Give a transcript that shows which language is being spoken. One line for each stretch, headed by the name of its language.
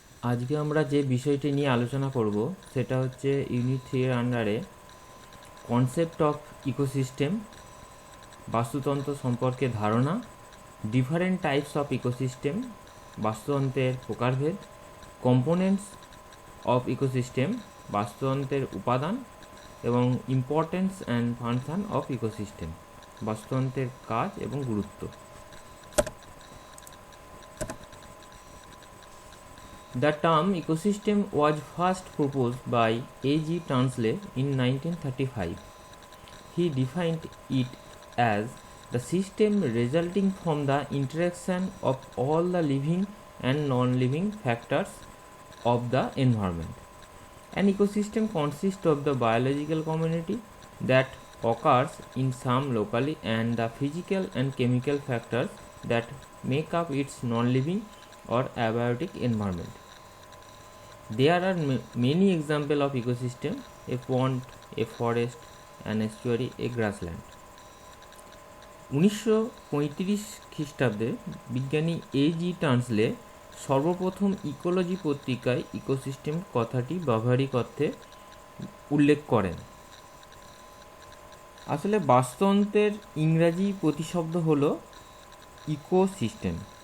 Bangla: আজকে আমরা যে বিষয়টি নিয়ে আলোচনা করব সেটা হচ্ছে ইউনিট 3 এর আন্ডারে
English: concept of ecosystem,
Bangla: বাস্তুতন্ত্র সম্পর্কে ধারণা,
English: different types of ecosystem,
Bangla: বাস্তুতন্ত্রের প্রকারভেদ,
English: components of ecosystem,
Bangla: বাস্তুতন্ত্রের উপাদান এবং
English: importance and function of ecosystem,
Bangla: বাস্তুতন্ত্রের কাজ এবং গুরুত্ব।
English: The term ecosystem was first proposed by A.G. Tansley in 1935. He defined it as the system resulting from the interaction of all the living and non-living factors of the environment. An ecosystem consists of the biological community that occurs in some locally and the physical and chemical factors that make up its non-living or abiotic environment. There are many examples of ecosystem: a pond, a forest, an estuary, a grassland.
Bangla: 1935 খ্রিস্টাব্দে বিজ্ঞানী A.G. টানসলে সর্বপ্রথম ecology পত্রিকায় ecosystem কথাটি ব্যবহারিক অর্থে উল্লেখ করেন। আসলে বাস্তুতন্ত্রের ইংরাজি প্রতিশব্দ হলো ইকোসিস্টেম।